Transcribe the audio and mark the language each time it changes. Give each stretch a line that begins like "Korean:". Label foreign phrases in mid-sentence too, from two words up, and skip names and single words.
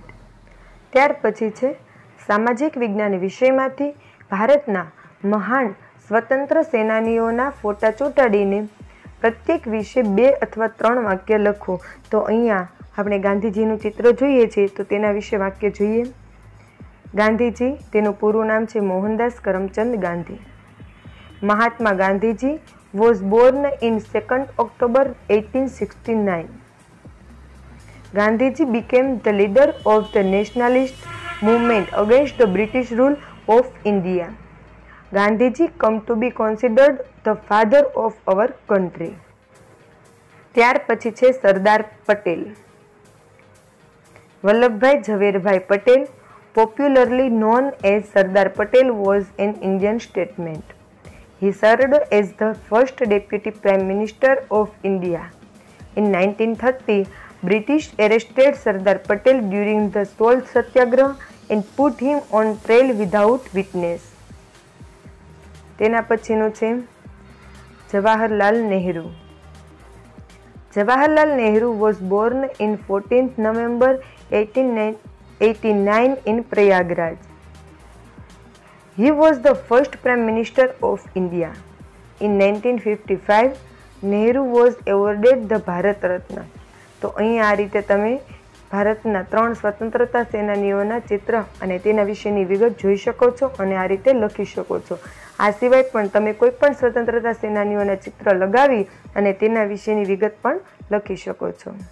Gujarati: ત્યાર પછી છે સામાજિક વિજ્ઞાન વિષયમાંથી ભારતના મહાન સ્વતંત્ર સેનાનીઓના ફોટા ચોંટાડીને પ્રત્યેક વિશે 2 અથવા 3 વાક્ય લખો. તો અહીંયા આપણે ગાંધીજીનું ચિત્ર જોઈએ છીએ તો તેના વિશે વાક્ય જોઈએ. ગાંધીજી, તેનું પૂરું નામ છે મોહનદાસ કરમચંદ ગાંધી.
English: Mahatma Gandhiji was born in 2 October 1869. Gandhiji became the leader of the nationalist movement against the British rule of India. Gandhiji come to be considered the father of our country.
Gujarati: ત્યાર પછી છે સરદાર પટેલ. વલ્લભભાઈ ઝવેરભાઈ પટેલ,
English: popularly known as Sardar Patel, was an Indian statesman. He served as the first Deputy Prime Minister of India. In 1930, British arrested Sardar Patel during the Salt Satyagraha and put him on trial without witness.
Gujarati: તેના પછીનું છે જવાહરલાલ નહેરુ.
English: Jawaharlal Nehru was born in 14th November 1889 in Prayagraj. He was the first Prime Minister of India. In 1955, Nehru was awarded the Bharat Ratna.
Gujarati: તો અહીં આ રીતે તમે ભારતના 3 સ્વતંત્રતા સેનાનીઓના ચિત્ર અને તેના વિશેની વિગત જોઈ શકો છો અને આ રીતે લખી શકો છો. આ સિવાય પણ તમે કોઈ પણ સ્વતંત્રતા સેનાનીઓના ચિત્ર લગાવી અને તેના વિશેની વિગત પણ લખી શકો છો.